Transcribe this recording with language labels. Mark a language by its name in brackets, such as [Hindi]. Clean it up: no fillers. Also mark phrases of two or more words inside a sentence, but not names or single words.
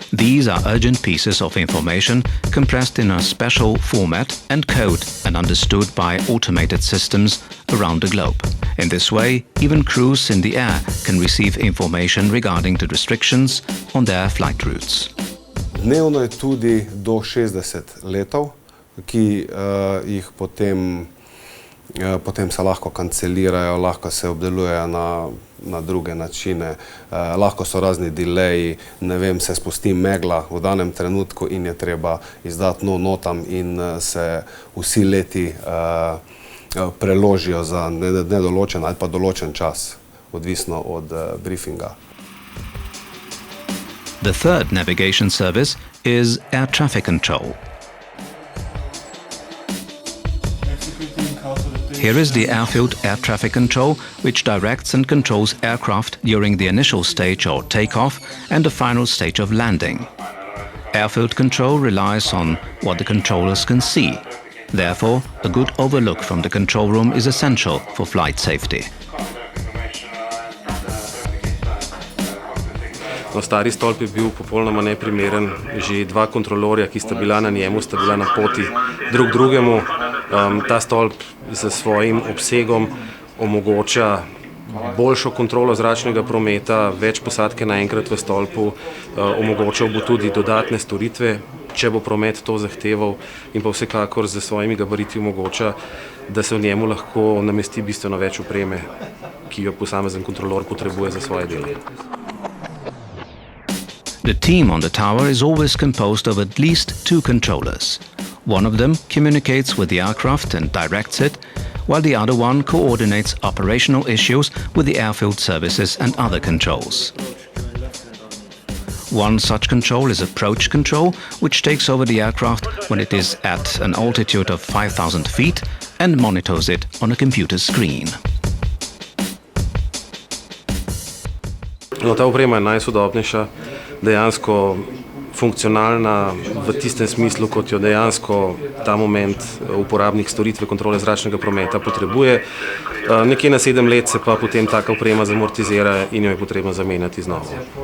[English] These are urgent pieces of information compressed in a special format and code and understood by automated systems around the globe. In this way, even crews in the air can receive information regarding the restrictions on their flight routes. [Slovenian] Dnevno je tudi do 60 letov, ki jih potem potem se lahko kancelirajo, lahko se obdelujejo na druge načine, lahko so razni delayi, ne vem, se spusti megla v danem trenutku in je treba izdati nov notam in se vsi leti preložijo za nedoločen ali pa določen čas, odvisno od briefinga. [English] The third navigation service is air traffic control. Here is the Airfield air traffic control, which directs and controls aircraft during the initial stage or takeoff and the final stage of landing. Airfield control relies on what the controllers can see. Therefore, a good overlook from the control room is essential for flight safety. [Slovenian] Stari stolp je bil popolnoma neprimeren, že dva kontrolorja, ki sta bila na njemu, sta bila na poti drug drugemu. Ta stolp z svojim obsegom omogoča boljšo kontrolo zračnega prometa, več posadke naenkrat v stolpu, omogočal bo tudi dodatne storitve, če bo promet to zahteval, in pa vsekakor z svojimi gabariti omogoča, da se v njemu lahko namesti bistveno več opreme, ki jo posamezen kontrolor potrebuje za svoje delo. [English] The team on the tower is always composed of at least 2 controllers. One of them communicates with the aircraft and directs it, while the other one coordinates operational issues with the airfield services and other controls. One such control is approach control, which takes over the aircraft when it is at an altitude of 5,000 feet and monitors it on a computer screen. [Slovenian] No, ta oprema je najsodobnejša, dejansko funkcionalna v tistem smislu, kot jo dejansko ta moment uporabnik storitve kontrole zračnega prometa potrebuje. Nekje na 7 let se pa potem taka oprema zamortizira in jo je potrebno zamenjati znova.